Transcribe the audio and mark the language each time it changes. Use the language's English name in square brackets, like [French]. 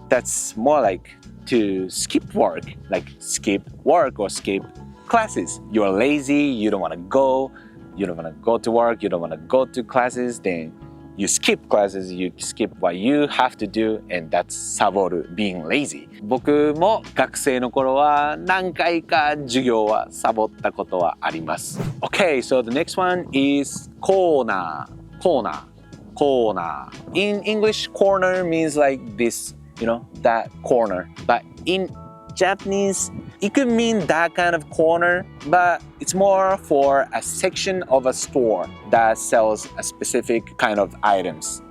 [English] That's more like to skip work, like skip work or skip classes. You're lazy, you don't want to go to work, you don't want to go to classes, then you skip classes, you skip what you have to do, and that's サボる being lazy. [Japanese] 僕も学生の頃は何回か授業はサボったことはあります。 [English] Okay, so the next one is コーナー。 In English, corner means like this, that corner. But in Japanese, it could mean that kind of corner, but it's more for a section of a store that sells a specific kind of items.